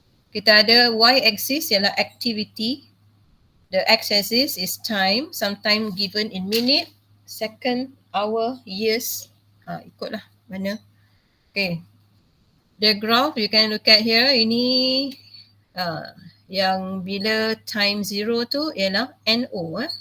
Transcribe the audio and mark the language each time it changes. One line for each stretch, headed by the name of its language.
Malay: Kita ada y-axis ialah activity.
English: The x-axis is time, sometimes given in minute, second, hour, years.
Malay: Ikutlah mana. Okay.
English: The graph you can look at here,
Malay: ini yang bila time 0 tu ialah
English: NO.